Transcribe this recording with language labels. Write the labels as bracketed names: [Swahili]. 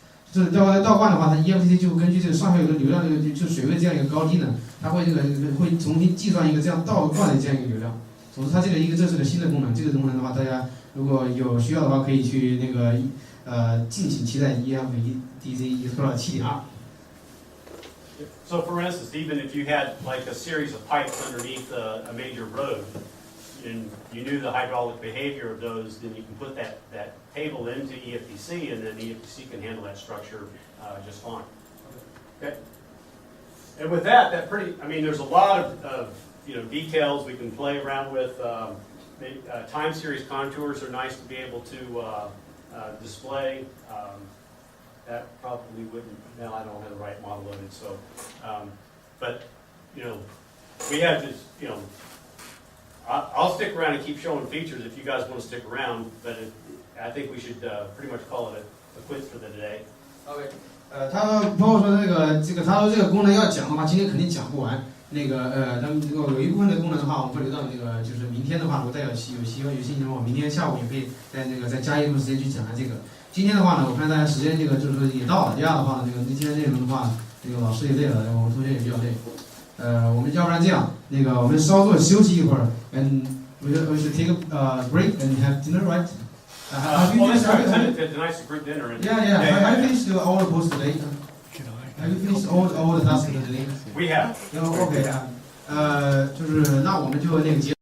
[Chinese] 这倒灌的话，它 EFDC 就根据这个上下游的流量就水位这样一个高低呢，它会会重新计算一个这样倒灌的这样一个流量。总之，它这是个新的功能。这个功能的话，大家如果有需要的话，可以去那个敬请期待 EFDC Explorer 7.2。 [English] So for instance, even if you had like a series of pipes underneath a major road, and you knew the hydraulic behavior of those, then you can put that table into EFDC, and then EFDC can handle that structure just fine. Okay. And with that there's a lot of details we can play around with. Time series contours are nice to be able to display. That probably wouldn't. Now I don't have the right model loaded, so. But we have this. I'll stick around and keep showing features if you guys want to stick around, but I think we should pretty much call it a quits for the day. [Chinese] OK， 他包括说他说这个功能要讲的话，今天肯定讲不完。那个咱们这个有一部分的功能的话，我们会留到那个就是明天的话，如果大家有兴趣的话，明天下午也可以再加一部分时间去讲下这个。今天的话呢，我看大家时间就是说也到了，这样的话呢，今天内容的话，老师也累了，我们同学也比较累。我们要不然这样，那个我们稍作休息一会儿， [English] and we should take a break and have dinner, right? Have you Well, that's finished? right, tonight's group dinner. And Yeah. Have you finished all the posts today? Have you finished all the tasks today? We have. [Chinese] OK 就是那我们就那个结。